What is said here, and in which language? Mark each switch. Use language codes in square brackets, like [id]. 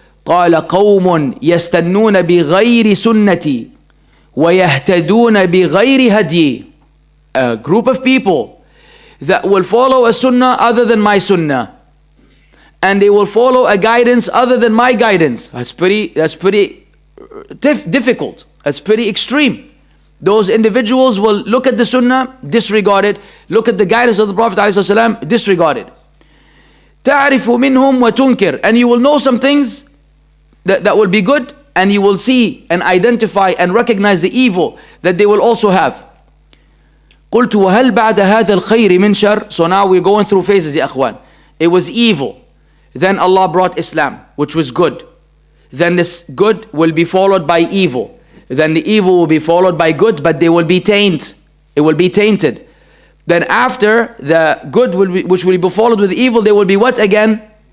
[ar] قال قوم يستنون بغير سنتي ويهتدون بغير هدي. [en] A group of people that will follow a sunnah other than my sunnah, and they will follow a guidance other than my guidance. That's pretty difficult. That's pretty extreme. Those individuals will look at the sunnah, disregard it. Look at the guidance of the Prophet ﷺ, disregard it. [ar] تعرف منهم وتنكر. [en] And you will know some things that will be good, and you will see and identify and recognize the evil that they will also have. [ar] قلت وهل بعد هذا الخير من شر. [en] So now we're going through phases [ar] يا أخوان. [en] It was evil. Then Allah brought Islam, which was good. Then this good will be followed by evil. Then the evil will be followed by good, but they will be tainted. It will be tainted. Then after the good which will be followed with evil, they will be what again?